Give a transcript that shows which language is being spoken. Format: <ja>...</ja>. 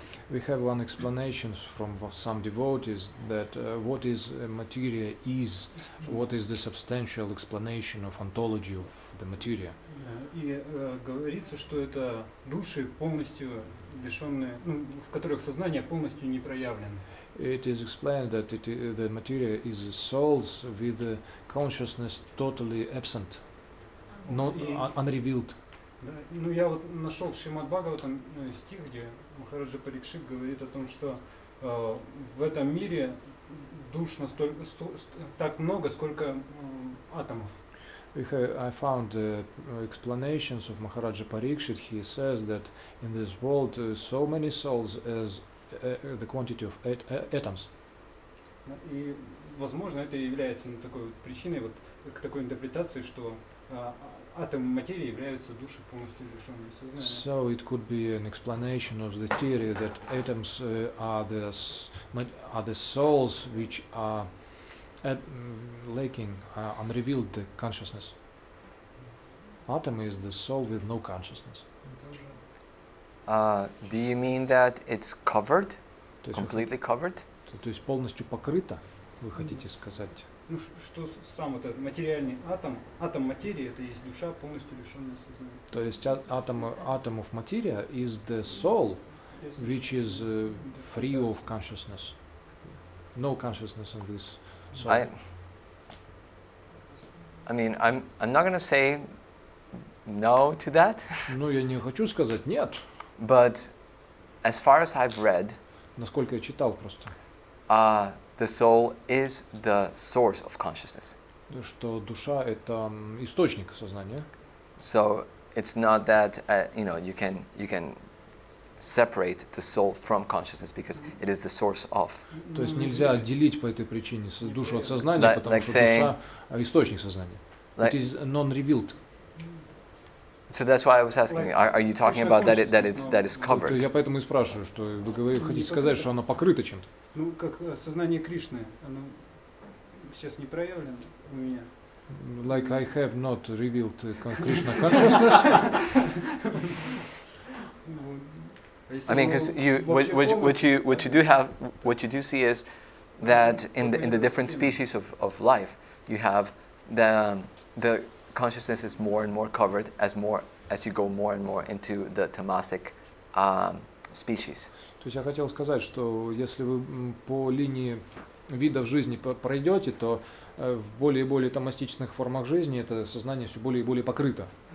<en>We have one explanation from some devotees that what is materia is, what is the substantial explanation of ontology of the materia.</en> <ru>И говорится, что это души полностью лишенные, в которых сознание полностью не проявлено.</ru> <en>It is explained that the materia is souls with the consciousness totally absent, not unrevealed.</en> <ru>Да, я вот нашел в Шримад-Бхагаватам стих, где Махараджа Парикшит говорит о том, что в этом мире душ настолько так много, сколько атомов.</ru> <en>I found explanations of Maharaja Parikshit. He says that in this world so many souls as the quantity of atoms.</en> <ru>И, возможно, это является такой вот причиной к такой интерпретации, что атомы материи являются души полностью лишенные сознания.</ru> <en>So it could be an explanation of the theory that atoms are the souls which are lacking unrevealed consciousness. Atom is the soul with no consciousness. Do you mean that it's covered,</en> <ru>То есть,</ru> <en>completely covered?</en> <ru>то есть полностью покрыто, вы хотите сказать? Что сам этот материальный атом материи, это есть душа полностью лишенная сознания. То есть</ru> <en>atom of materia is the soul which is free of consciousness. No consciousness in this soul. I mean, I'm not going to say no to that.</en> <ru>Ну, я не хочу сказать нет.</ru> <en>But as far as I've read,</en> <ru>насколько я читал просто,</ru> <en>the soul is the source of consciousness.</en> <ru>Что душа это источник сознания.</ru> <en>So it's not that you can separate the soul from consciousness because it is the source of.</en> <ru>То есть нельзя отделить по этой причине душу от сознания, потому что душа источник сознания.</ru> <en>It is non-revealed. So that's why I was asking, are you talking about that is covered?</en> <ru>Я поэтому и спрашиваю, что вы хотите сказать, что оно покрыто чем-то? Ну, как сознание Кришны, оно сейчас не проявлено у меня.</ru> <en>Like I have not revealed Krishna consciousness. I mean, because what you do see is that in the different species of life, you have the consciousness is more and more covered as you go more and more into the tamasic species.</en> <ru>То есть я хотел сказать, что если вы по линии видов жизни пройдете, то в более и более тамастичных формах жизни это сознание все более и более покрыто.</ru>